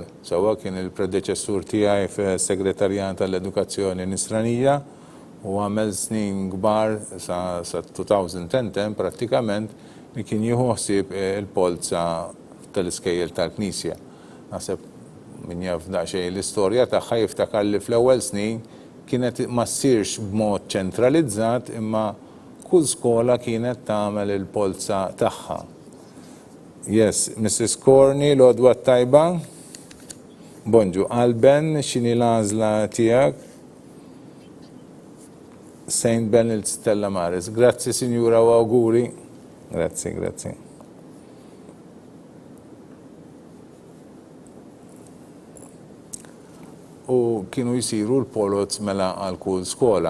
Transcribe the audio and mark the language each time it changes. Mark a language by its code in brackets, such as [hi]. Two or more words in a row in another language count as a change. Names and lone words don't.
[mt] Sewwa kien il-predeċessur tiegħi fis-Segretarjat tal-Edukazzjoni Nisranija u għamel snin kbar sa 2010 prattikament li kien jieħu ħsieb il-polza tal-iskejjel tal-Knisja. Naħseb min jaf daqsxejn l-istorja tagħha jiftakar li fl-ewwel snin kienet ma ssirx b'mod ċentralizzat imma kull skola kienet tagħmel il-polza tagħha. [en] Yes, Mrs. Corny, [mt] l-għodwa tajba. Bonġu, Alben, xini l-għażla tiegħek? St. Benedict Stella Maris. Grazzi, Sinjura, u auguri. Grazzi. U kienu jisiru l-polots mela għal kull skola.